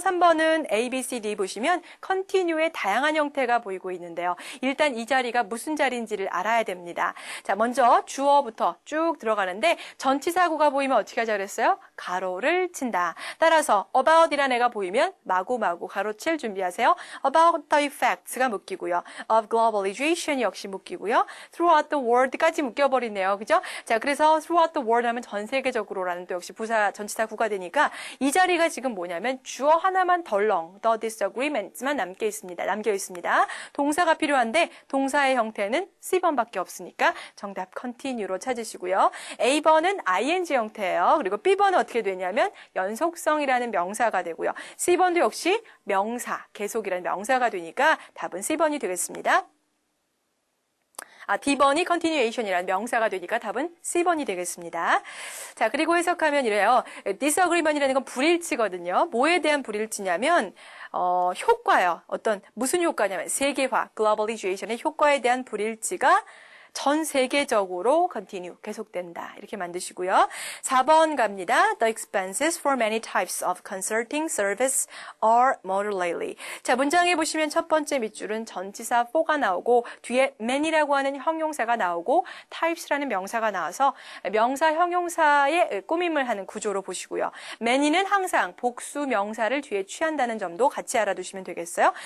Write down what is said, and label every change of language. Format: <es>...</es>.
<ko>3번은 A, B, C, D 보시면 continue의 다양한 형태가 보이고 있는데요. 일단 이 자리가 무슨 자리인지를 알아야 됩니다. 자, 먼저 주어부터 쭉 들어가는데 전치사구가 보이면 어떻게 하자 그랬어요? 가로를 친다. 따라서 about이라는 애가 보이면 마구마구 가로칠 준비하세요.</ko> <en>about the effects가 묶이고요.</en> <ko>of globalization 역시 묶이고요. throughout the world 까지 묶여버리네요. 그죠? 자, 그래서 throughout the world 하면 전 세계적으로라는 또 역시 부사 전치사구가 되니까 이 자리가 지금 뭐냐면 주어 하나만 덜렁 the disagreements만 남겨 있습니다. 동사가 필요한데 동사의 형태는 C번밖에 없으니까 정답 continue로 찾으시고요. A번은 ing 형태예요. 그리고 B번은 어떻게 되냐면 연속성이라는 명사가 되고요. C번도 역시 명사, 계속이라는 명사가 되니까 답은 C번이 되겠습니다. D번이 continuation이라는 명사가 되니까 답은 C번이 되겠습니다. 자, 그리고 해석하면 이래요. disagreement이라는 건 불일치거든요. 뭐에 대한 불일치냐면 효과요. 무슨 효과냐면 세계화, globalization의 효과에 대한 불일치가 전 세계적으로 continue, 계속된다. 이렇게 만드시고요. 4번 갑니다.</ko> <en>The expenses for many types of consulting service are more lately.</en> <ko>자, 문장에 보시면 첫 번째 밑줄은 전치사 for가 나오고 뒤에 many라고 하는 형용사가 나오고 types라는 명사가 나와서 명사 형용사의 꾸밈을 하는 구조로 보시고요. many는 항상 복수 명사를 뒤에 취한다는 점도 같이 알아두시면 되겠어요.</ko>